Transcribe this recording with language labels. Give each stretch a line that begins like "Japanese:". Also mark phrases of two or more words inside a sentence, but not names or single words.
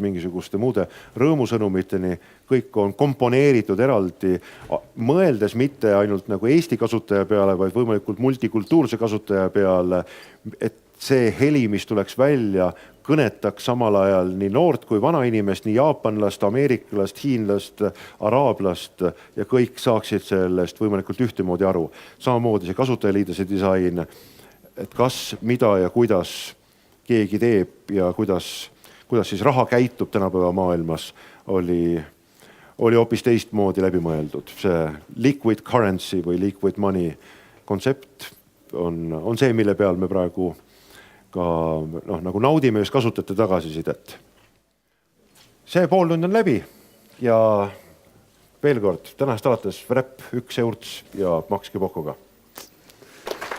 Estonian: mingisuguste muude rõõmusõnumiteni, kõik on komponeeritud eraldi, mõeldes mitte ainult nagu Eesti kasutaja peale, vaid võimalikult multikultuurse kasutaja peale, et see heli, mis tuleks välja, kõnetaks samal ajal nii noort kui vana inimest, nii jaapanlast, ameeriklast, hiinlast, araablast ja kõik saaksid sellest võimalikult ühtemoodi aru. Samamoodi see kasutajaliidese disain, et kas, mida ja kuidas keegi teeb ja kuidas siis raha käitub tänapäeva maailmas, oli hoopis teistmoodi läbimõeldud. See
English: liquid currency
Estonian: või
English: liquid money
Estonian: kontsept on see, mille peal me praegu ka nagu naudime just kasutajate tagasisidet. See pooltund on läbi ja veel kord, tänast alates Vrep 1 eurts ja makske Pokoga.